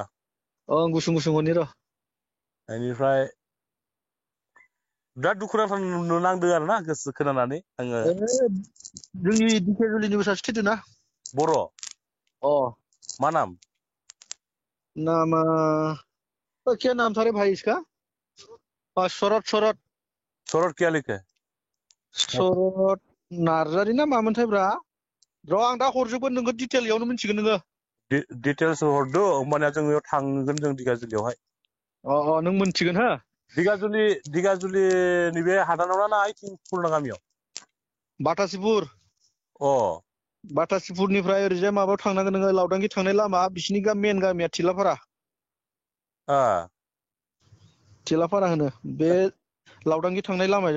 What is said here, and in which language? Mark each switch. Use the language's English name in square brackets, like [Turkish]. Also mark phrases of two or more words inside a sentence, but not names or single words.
[Bodo] गुसुं हरनि र' बेनिफ्राय बिराद दुखु नांथाव नांदों आरो ना गोसो खोनानानै आङो जोंनि दिखियाजुलिनिबो सासे थैदों ना बर' मा नाम [Hindi] नामा क्या नाम था रे भाई इसका शरद क्या लिखे [Bodo] शरद नार्जारी ना मामोनथाय ब्रा र' आं दा हरजोबगोन नोङो डिटेल इयावनो मिथिगोन नोङो डिटेल्स हरदो होमबानिया जों बेयाव थांगोन जों दिगाजुलियावहाय नों मोनथिगोन हो दिगाजुलिनि बे हादानाव ना आइथिं पुरना गामियाव बाटासिपुर बाटासिपुरनिफ्राय ओरैजाय माबायाव थांनांगोन नोङो लावदांगि थांनाय लामा बिसिनि मेन गामिया थिलाफारा होनो बे लावदांगि थांनाय लामाजों